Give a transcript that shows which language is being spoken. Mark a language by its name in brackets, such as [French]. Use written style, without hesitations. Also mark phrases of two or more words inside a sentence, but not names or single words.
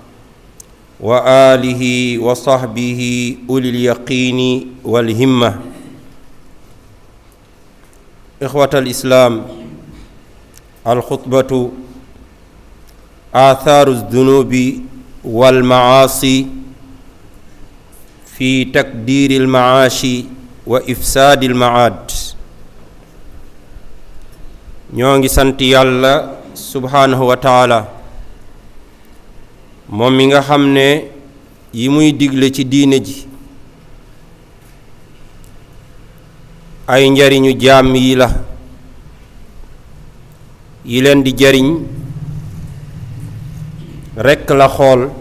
[Arabic] وآله وصحبه أولي اليقين والهمة إخوة الإسلام الخطبة آثار الذنوب والمعاصي في تقدير المعاش وإفساد المعاد [Wolof] ñoo ngi sant yàlla [Arabic] سبحانه وتعالى [Wolof] moom mi nga xam ne yi muy digle ci diine ji ay njariñu jaam yi la yi leen di jariñ rekk la xool